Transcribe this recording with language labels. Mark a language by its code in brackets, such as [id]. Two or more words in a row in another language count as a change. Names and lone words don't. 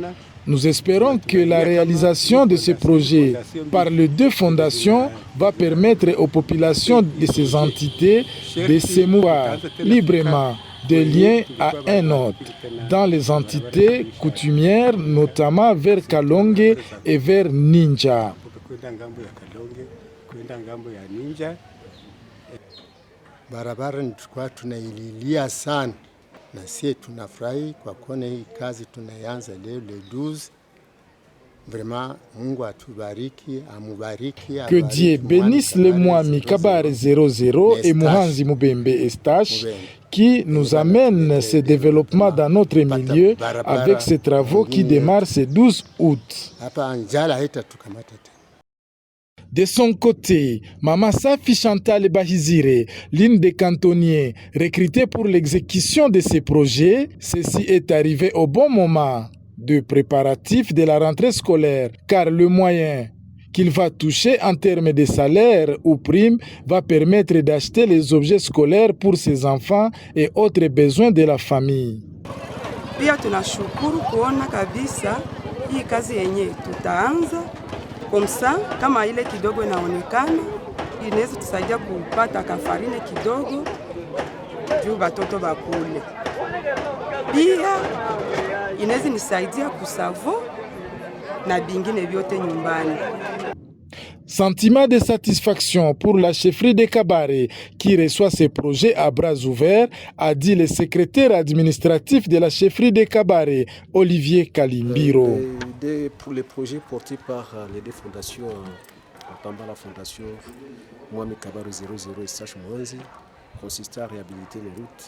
[fr] Nous espérons que la réalisation de ce projet par les deux fondations va permettre aux populations de ces entités de se mouvoir librement d'un lien à un autre dans les entités coutumières, notamment vers Kalonge et vers Ninja. [sw] Barabara tulikuwa tunaililia sana na sisi tunafurahi kwa kuona hii kazi tunaanza leo le 12. Vraiment Mungu atubariki, amubariki. [fr] Que Dieu bénisse le Mwami Kabare 00 et Muhanzi Mubembe Estache qui nous amène ce développement dans notre milieu avec ces travaux qui démarrent ce 12 août. De son côté, Mama Safi Chantal Bahizire, l'une des cantonniers recrutée pour l'exécution de ces projets, ceci est arrivé au bon moment de préparatifs de la rentrée scolaire, car le moyen qu'il va toucher en termes de salaire ou primes va permettre d'acheter les objets scolaires pour ses enfants et autres besoins de la famille. [sw] Pia tunashukuru kuona kabisa hii kazi yenye tutaanza komsa kama ile kidogo inaonekana inaweza tusaidia kupata kafarine kidogo juu batoto bakule. Pia inaweza nisaidia kusavo na bingine vyote nyumbani. [fr] Sentiment de satisfaction pour la chefferie de Kabare qui reçoit ces projets à bras ouverts, a dit le secrétaire administratif de la chefferie de Kabare, Olivier Kalimbiro. Pour les projets portés par les deux fondations, notamment la fondation Mwami Kabare 00 et Estache Muhanzi, consistait à réhabiliter les routes.